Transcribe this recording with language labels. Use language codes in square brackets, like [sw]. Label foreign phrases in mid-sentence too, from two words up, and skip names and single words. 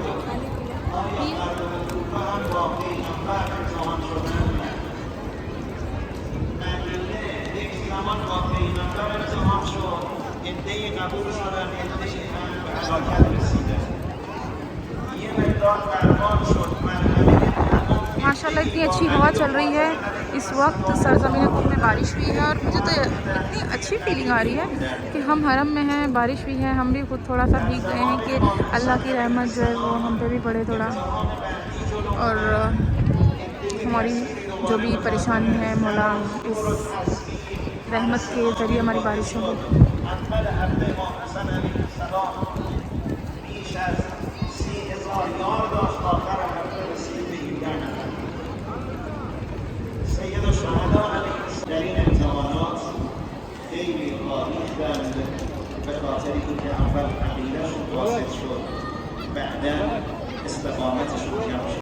[fa] آیا مردم کوفه هم با پیغمبر امتحان شدن؟ مدینه یک زمان با پیغمبر امتحان شد، عده‌ای قبول شدن، عده‌ای هم به هلاکت رسیدن. یه مقدار برباد شد مرحله. [hi] माशाल्लाह इतनी अच्छी हवा चल रही है इस वक्त, सरज़मीन कुम में बारिश हुई है, और मुझे तो इतनी अच्छी फीलिंग आ रही है कि हम हरम में हैं, बारिश भी है, हम भी खुद थोड़ा सा भीग गए हैं कि अल्लाह की रहमत जो है वो हम पे भी पड़े थोड़ा, और हमारी जो भी परेशानी है मौला इस रहमत के ज़रिए हमारी बारिश हो। [fa] در این امتحانات خیلی آریختند به خاطر اینکه اول عقیده‌شون فاسد شد، بعدا استقامتشون کم شد.